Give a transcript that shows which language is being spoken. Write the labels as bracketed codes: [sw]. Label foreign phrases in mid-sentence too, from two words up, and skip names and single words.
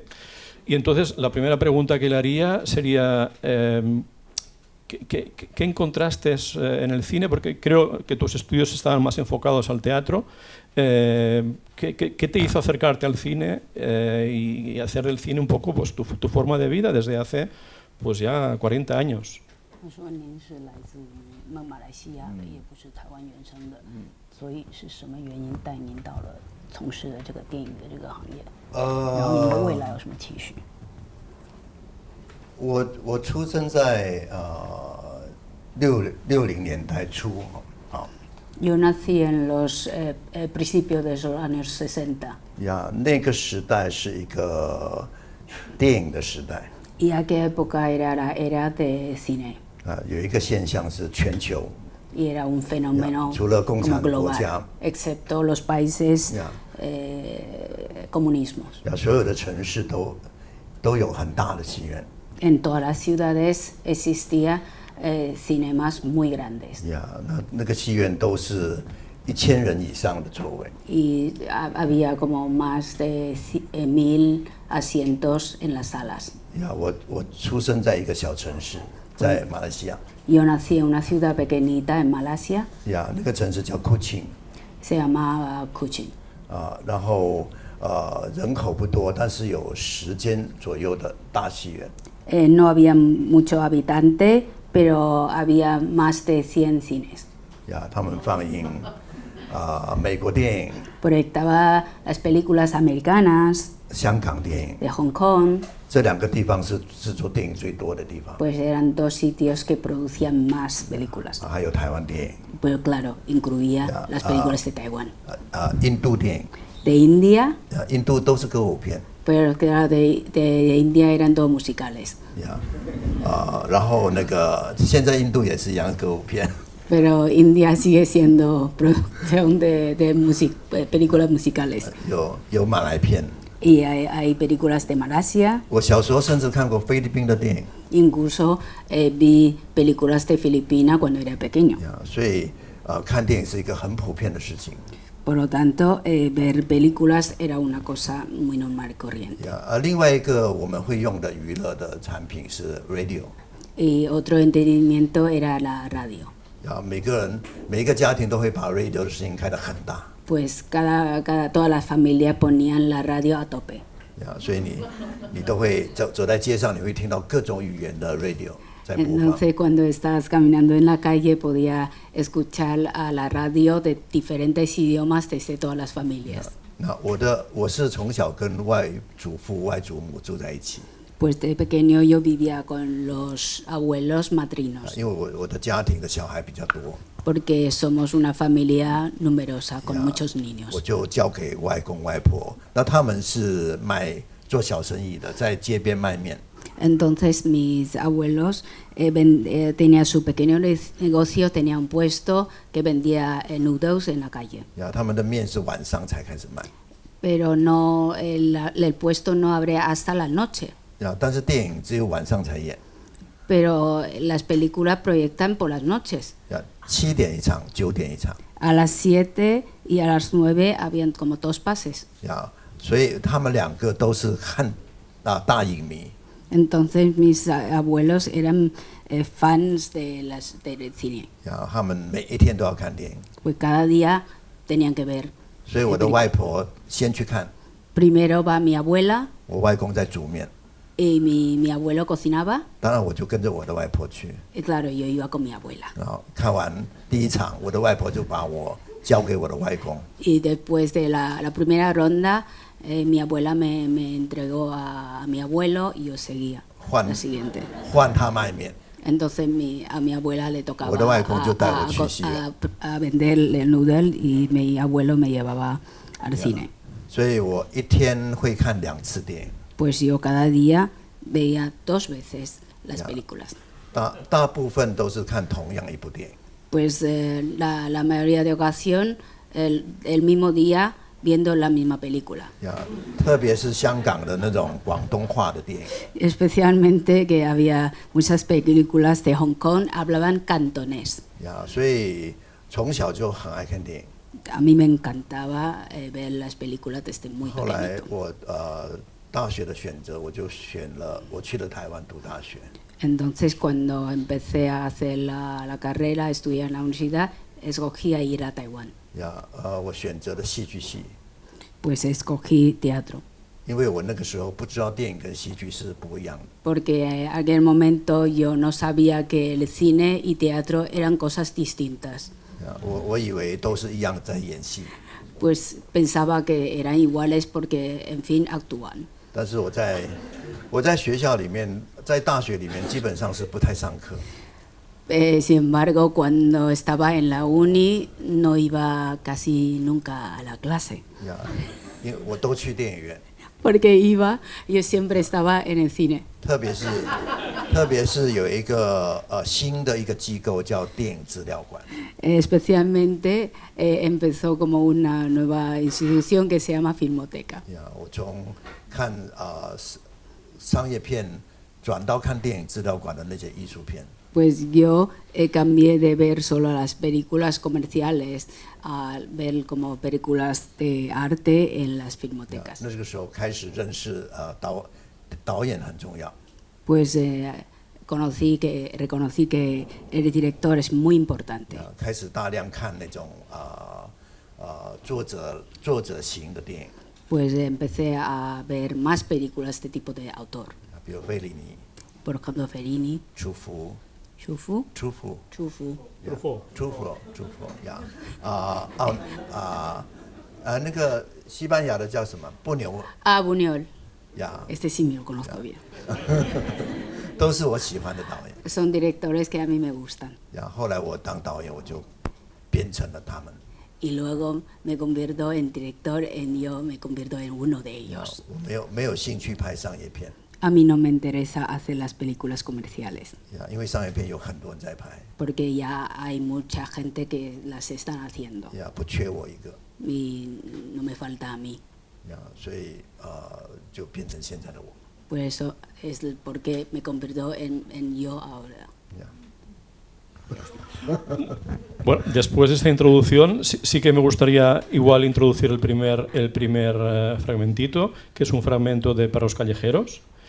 [es] Y entonces la primera pregunta que le haría sería, ¿qué encontraste en el cine? Porque creo que tus estudios estaban más enfocados al teatro. ¿Qué te hizo acercarte al cine y hacer del cine un poco pues, tu forma de vida desde hace pues, ya 40 años? [zh] 他说您是来自马来西亚的，也不是台湾原生的，所以是什么原因带您到了从事的这个电影的这个行业？然后您的未来有什么期许？我出生在60年代初，好。 [es] Yo nací en los principios de los años 60. [zh] 呀，那个时代是一个电影的时代。 [es] Y aquella época era la era de cine. [zh] 有一个现象是全球。 [es] Y era un fenómeno como global, excepto los países comunismos. [zh] 所有的城市都有很大的戏院。 [es] En todas las ciudades existía cinemas muy grandes. [zh] 那个戏院都是1000人以上的座位。 [es] Y había como más de 1000 asientos en las salas. [zh] 我出生在一个小城市，在马来西亚。 [es] Yo nací en una ciudad pequeñita en Malasia. [zh] 那个城市叫 Kuching. [es] Se llamaba Kuching. [zh] 然后人口不多，但是有10间左右的大戏院。 [es] No había mucho habitante, pero había más de 100 cines. [zh] 他们放映美国电影。 [es] Proyectaba las películas americanas. [zh] 香港电影。 [es] De Hong Kong. [zh] 这2个地方是制作电影最多的地方。 [es] Pues eran 2 sitios que producían más películas. [zh] 还有台湾电影。 [es] Pero claro, incluía las películas de Taiwán. [zh] 印度电影。 [es] De India. [zh] 印度都是歌舞片。 [es] Pero claro, de India eran todos musicales. [zh] 然后那个现在印度也是一样歌舞片。 [es] Pero India sigue siendo producción de películas musicales. [zh] 有马来片。 [es] Y hay películas de Malasia. [zh] 我小时候甚至看过菲律宾的电影。 [es] Incluso vi películas de Filipinas cuando era pequeño. [zh] 所以看电影是一个很普遍的事情。 [es] Por lo tanto, ver películas era una cosa muy normal y corriente. [zh] 另外一个我们会用的娱乐的产品是 radio. [es] Y otro entretenimiento era la radio. [zh] 每一个家庭都会把 radio 的声音开得很大。 [es] Pues toda la familia ponían la radio a tope. [zh] 所以你都会走在街上，你会听到各种语言的 radio 在播放。 [es] Entonces, cuando estabas caminando en la calle, podía escuchar a la radio de diferentes idiomas desde todas las familias. [zh] 我是从小跟外祖父、外祖母住在一起。 [es] Pues de pequeño yo vivía con los abuelos matrinos. [zh] 因为我的家庭的小孩比较多。 [es] Porque somos una familia numerosa con muchos niños. [zh] 我就交给外公外婆，那他们是做小生意的，在街边卖面。 [es] Entonces mis abuelos tenían su pequeño negocio, tenía un puesto que vendía noodles en la calle. [zh] 他们的面是晚上才开始卖。 [es] Pero no el puesto no abría hasta la noche. [zh] 但是电影只有晚上才演。 [es] Pero las películas proyectan por las noches. [zh] 7 点一场，9点一场。 [es] A las 7 y a las 9 habían como 2 pases. [zh] 所以他们2个都是看大影迷。 [es] Entonces mis abuelos eran fans del cine. [zh] 他们每一天都要看电影。 [es] Pues cada día tenían que ver. [zh] 所以我的外婆先去看。 [es] Primero va mi abuela. [zh] 我外公在煮面。 [es] Y mi abuelo cocinaba. [zh] 当然我就跟着我的外婆去。 [es] Y claro, yo iba con mi abuela. [zh] 然后看完第1场，我的外婆就把我交给我的外公。 [es] Y después de la primera ronda, mi abuela me entregó a mi abuelo y yo seguía la siguiente. [zh] 换他卖面。 [es] Entonces a mi abuela le tocaba [zh] 我的外公就带我去戏院。 [es] a vender el noodle y mi abuelo me llevaba al cine. [zh] 所以我一天会看2次电影。 [es] Pues yo cada día veía 2 veces las películas. [zh] 大部分都是看同样一部电影。 [es] Pues la mayoría de ocasión el mismo día viendo la misma película. [zh] 特别是香港的那种广东话的电影。 [es] Especialmente que había muchas películas de Hong Kong hablaban cantonés. [zh] 所以从小就很爱看电影。 [es] A mí me encantaba ver las películas desde muy [zh] 后来 [es] pequeñito. [zh] 我大学的选择，我就我去了台湾读大学。 [es] Entonces, cuando empecé a hacer la carrera, a estudiar en la universidad, escogí a ir a Taiwán. [zh] 我选择了戏剧系。 [es] Pues escogí teatro. [zh] 因为我那个时候不知道电影跟戏剧是不一样的。 [es] Porque en aquel momento yo no sabía que el cine y teatro eran cosas distintas. [zh] 我以为都是一样在演戏。 [es] Pues pensaba que eran iguales porque, en fin, actúan. [zh] 但是我在学校里面，在大学里面基本上是不太上课。 [es] Sin embargo, cuando estaba en la uni no iba casi nunca a la clase. [zh] 因为我都去电影院。 [es] Porque yo siempre estaba en el cine. [zh] 特别是有一个新的一个机构叫电影资料馆。 [es] Especialmente empezó como una nueva institución que se llama Filmoteca. [zh] 我从看商业片转到看电影资料馆的那些艺术片。 [es] Pues yo cambié de ver solo las películas comerciales a ver como películas de arte en las filmotecas. [zh] 那个时候开始认识导演很重要。 [es] Pues reconocí que el director es muy importante. [zh] 开始大量看那种作者型的电影。 [es] Pues empecé a ver más películas de tipo de autor. [zh] 比如费里尼。 [es] Por ejemplo, Fellini. [zh] 楚夫。呀，那个西班牙的叫什么？布纽。 [es] Buñuel. 呀。 Este sí me lo conozco bien. [zh] 都是我喜欢的导演。 [es] Son directores que a mí me gustan. [zh] 后来我当导演，我就变成了他们。 [es] Y luego me convierto en director, yo me convierto en uno de ellos. [zh] 我没有兴趣拍商业片。 [es] A mí no me interesa hacer las películas comerciales. [zh] 因为商业片有很多人在拍。 [es] Porque ya hay mucha gente que las están haciendo. [zh] 不缺我一个。 [es] Y no me falta a mí. [zh] 所以就变成现在的我。 [es] Por eso es el por qué me convierto en yo ahora. Bueno, después de esta introducción, sí que me gustaría igual introducir el primer fragmentito, que es un fragmento de Perros Callejeros.